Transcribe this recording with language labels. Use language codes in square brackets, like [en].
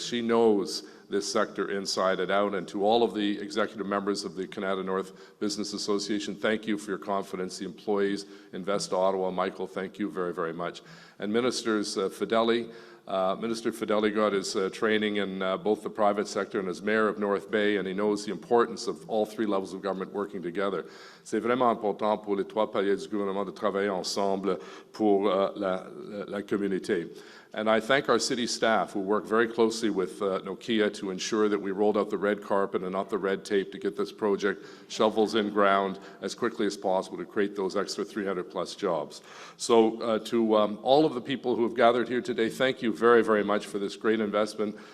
[en] She knows this sector inside and out. And to all of the executive members of the Kanata North Business Association, thank you for your confidence. The employees, Invest Ottawa, Michael, thank you very, very much. And Ministers Fedeli, Minister Fedeli got his training in both the private sector and as mayor of North Bay, and he knows the importance of all three levels of government working together. [fr] C'est vraiment important pour les trois paliers du gouvernement de travailler ensemble pour la communauté. [en] And I thank our city staff who work very closely with Nokia to ensure that we rolled out the red carpet and not the red tape to get this project shovels in ground as quickly as possible to create those extra 300+ jobs. So to all of the people who have gathered here today, thank you very, very much for this great investment.